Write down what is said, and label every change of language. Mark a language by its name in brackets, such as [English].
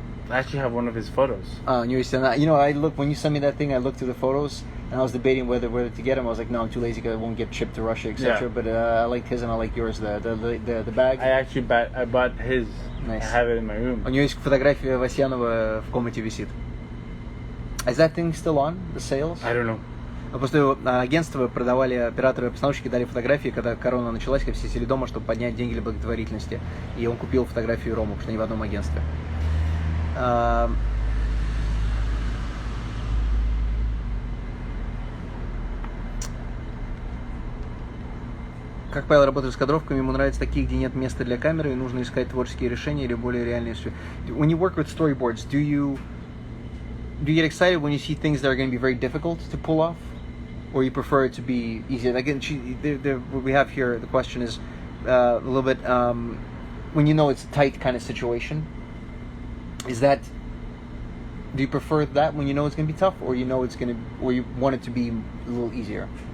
[English] I actually have one of his photos. [Russian] У него есть она. [English] When you sent me that thing, I looked through the photos, and I was debating whether to get him. I was like, no, I'm too lazy because I won't get shipped to Russia, etc. But I liked his and I like yours. The bag. I bought his. Nice. I have it in my room. [Russian] У него есть фотография Васьянова в комнате висит. [English] Is that thing still on? The sales? I don't know. [Russian] Просто агентство продавали, операторы-постановщики дали фотографии, когда корона началась, когда все сидели дома, чтобы поднять деньги для благотворительности. И он купил фотографию Рому, потому что они в одном агентстве. Как Павел работает с кадровками, ему нравятся такие, где нет места для камеры, и нужно искать творческие решения или более реальные. [English] When you work with storyboards, do you get excited when you see things that are going to be very difficult to pull off? Or you prefer it to be easier? Again, what we have here, the question is a little bit, when you know it's a tight kind of situation, do you prefer that when you know it's going to be tough, or you want it to be a little easier?